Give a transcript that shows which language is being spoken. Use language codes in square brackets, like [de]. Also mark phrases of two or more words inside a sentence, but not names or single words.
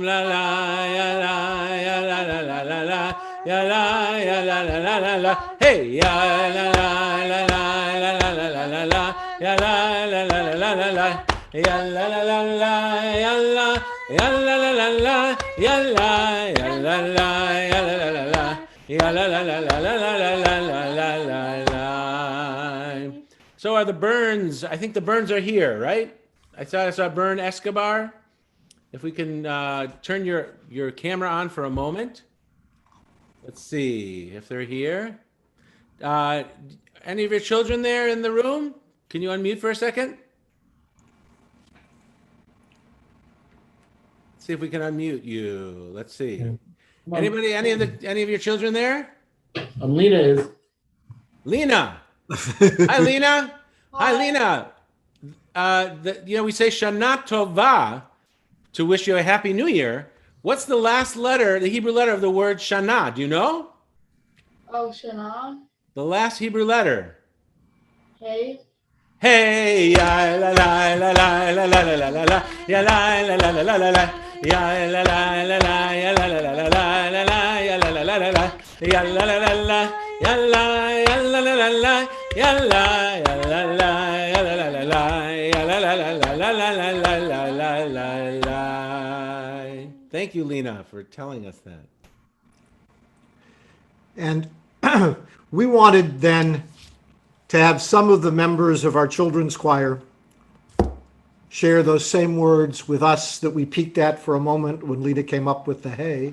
[en] לה לה ילה ילה לה לה לה לה ילה ילה לה לה לה לה היי ילה לה לה לה לה לה לה לה לה לה ילה לה לה לה לה לה ילה לה לה לה ילה yalla la la la yalla yalla la yalla la la la yalla la la la la la la la la la la. So are the Burns? I think the Burns are here, right? I saw Burn Escobar. If we can turn your camera on for a moment. Let's see if they're here. Any of your children there in the room? Can you unmute for a second? See if we can unmute you. Let's see. Anybody? Any of your children there? Lena is. Lena. Hi, Lena. Hi, Lena. We say [he] שנה טובה [en] to wish you a happy New Year. What's the last letter, the Hebrew letter of the word Shana? Do you know? Oh, Shana. The last Hebrew letter. Hey. Hey, ya la la la la la la la la la la ya la la la la la la la ya la la la la ya la la la la la la la ya la la la la la ya la la la la ya la ya la la la la ya la ya la la ya la la la la ya la la la la la la la la la la la. Thank you, Lena, for telling us that. And we wanted then to have some of the members of our children's choir share those same words with us that we peeked at for a moment when Lena came up with the hey.